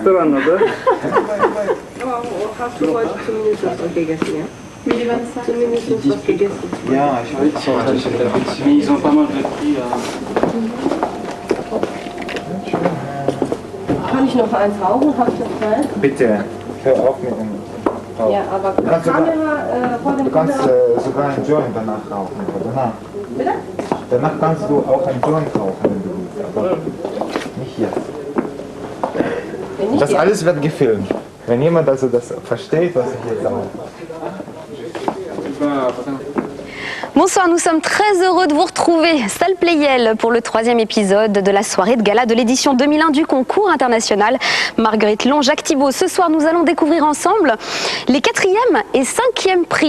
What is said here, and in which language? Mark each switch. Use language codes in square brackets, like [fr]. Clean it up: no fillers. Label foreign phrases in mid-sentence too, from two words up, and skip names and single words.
[ru] Странно, да? [fr] Ils ont pas mal de prix. [de] Kann ich noch eins rauchen? Habe ich das Zeit? Bitte, hör auf mit dem Rauchen. Ja, aber Kamera vor dem Du kannst Kamera. sogar einen Joint danach rauchen. Danach. Bitte? Danach kannst du auch einen Joint rauchen, wenn du willst. Aber nicht jetzt. Das alles wird gefilmt. Wenn jemand also das versteht, was ich hier sage. [fr] Bonsoir, nous sommes très heureux de vous retrouver, salle Playel, pour le 3e épisode de la soirée de gala de l'édition 2001 du concours international Marguerite Long, Jacques Thibault. Ce soir, nous allons découvrir ensemble les 4e et 5e prix.